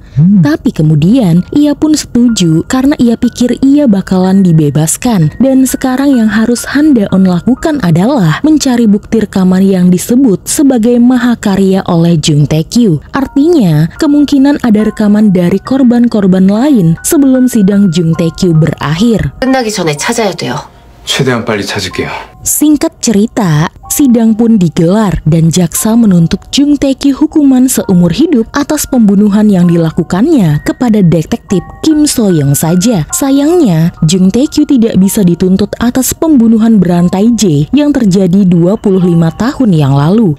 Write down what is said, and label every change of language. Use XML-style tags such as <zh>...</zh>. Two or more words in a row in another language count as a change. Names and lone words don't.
<id>Tapi kemudian ia pun setuju karena ia pikir ia bakalan dibebaskan. Dan sekarang yang harus Han Da-on lakukan adalah mencari bukti rekaman yang disebut sebagai mahakarya oleh Jung Tae-kyu. Artinya, kemungkinan ada rekaman dari korban-korban lain sebelum sidang Jung Tae-kyu berakhir.</id> <ko>끝나기 전에 찾아야 돼요. 최대한 빨리 찾을게요.</ko> <id>Singkat cerita, sidang pun digelar dan jaksa menuntut Jung Tae-kyu hukuman seumur hidup atas pembunuhan yang dilakukannya kepada detektif Kim So-young saja. Sayangnya, Jung Tae-kyu tidak bisa dituntut atas pembunuhan berantai J yang terjadi 25 tahun yang lalu.</id>